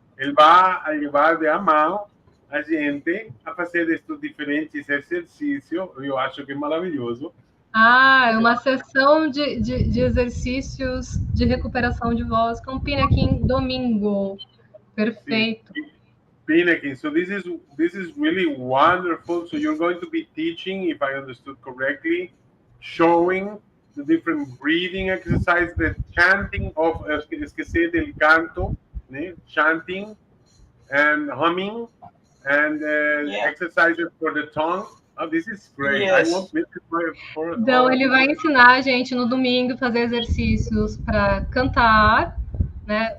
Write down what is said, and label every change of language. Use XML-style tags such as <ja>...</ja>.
<pt>Ele vai levar de a mão a gente a fazer estes diferentes exercícios. Eu acho que é maravilhoso. É uma sessão de exercícios de recuperação de voz com Pinakin domingo. Perfeito.</pt> <en>Pinakin, so this is really wonderful. So you're going to be teaching, if I understood correctly, showing the different breathing exercises, the chanting of,</en> <pt>esquecer del canto, né?</pt> <en>Chanting and humming, and exercises for the tongue. Oh, this is great. Yes. I won't miss it for</en> <pt>Então, ele vai ensinar a gente no domingo a fazer exercícios para cantar, né?</pt>